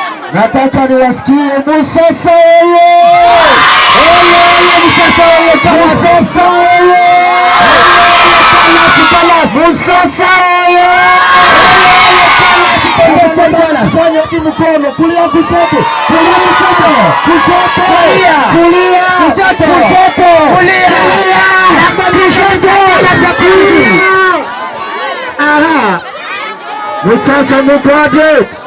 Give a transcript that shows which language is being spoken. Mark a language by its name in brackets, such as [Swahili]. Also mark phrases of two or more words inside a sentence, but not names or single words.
[Swahili] Nataka niwasikie Musasa oye! Oye Musasa oye! Musasa oye! Musasa oye! Fanya mkono kulia kushoto, kulia kushoto, kushoto, kulia, kulia, kushoto, kushoto, kulia, kushoto, kulia. Aha. Musasa mkoaje?